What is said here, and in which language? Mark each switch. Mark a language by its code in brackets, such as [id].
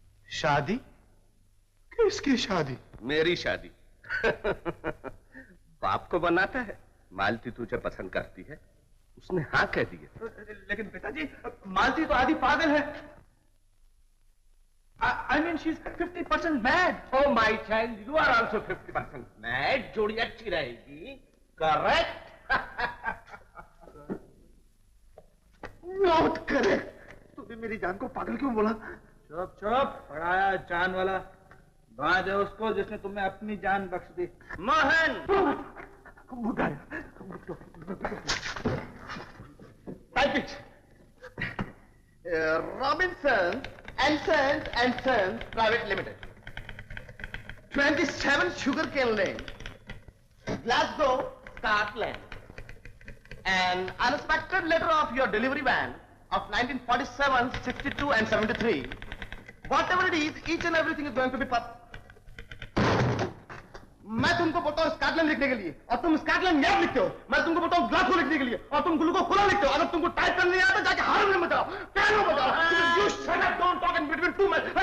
[hi] शादी? किसकी शादी? मेरी शादी। बाप को बनाता है, मालती तुझे पसंद करती है, उसने हाँ कह दी है। लेकिन पिताजी मालती तो आधी पागल है। [en] I mean she's 50% mad. Oh my child, you are also 50% mad. [hi] जोड़ी अच्छी रहेगी। [en] Correct? Not correct. [hi] तूने मेरी जान को पागल क्यों बोला? चुप चुप, पढ़ाया जान वाला। बांध दे उसको जिसने तुम्हें अपनी जान बख्श दी। Mohan! [en] Type it. Robinson and Sons Private Limited. 27 Sugarcane Lane, Glasgow, Scotland. An unexpected letter of your delivery van of 1947, 62 and 73. Whatever it is, each and everything is going to be [hi] मैं तुमको बोलता हूँ स्कॉटलैंड लिखने के लिए और तुम Scotland yard लिखते हो। मैं तुमको बोलता हूँ ग्लासगो लिखने के लिए और तुम ग्लूको खुला लिखते हो। अगर तुमको टाइप करने नहीं आता जाके हार्मोनियम बजाओ, पियानो बजाओ। [en] You shut up, don't talk in between two men.